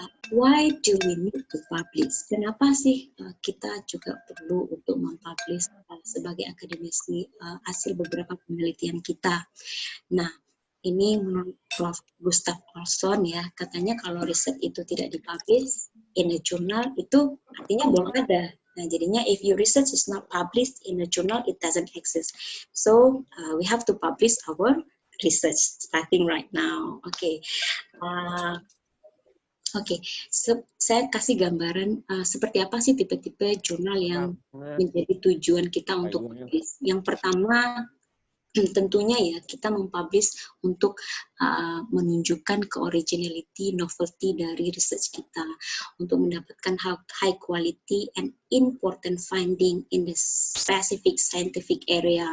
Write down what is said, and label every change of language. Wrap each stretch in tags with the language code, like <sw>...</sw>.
<en>Why do we need to publish?</en> <id>Kenapa sih kita juga perlu untuk mempublish sebagai akademisi hasil beberapa penelitian kita? Nah, ini menurut Prof. Gustav Olson ya, katanya kalau riset itu tidak dipublish</id> <en>in a journal</en> <id>itu artinya belum ada. Nah, jadinya</id> <en>if your research is not published in a journal, it doesn't exist. So we have to publish our research starting right now.</en> <id>Oke. Oke, saya kasih gambaran seperti apa sih tipe-tipe jurnal yang menjadi tujuan kita untuk publish. Yang pertama tentunya ya kita mempublish untuk menunjukkan ke-originality, novelty dari research kita untuk mendapatkan</id> <en>high quality and important finding in the specific scientific area.</en>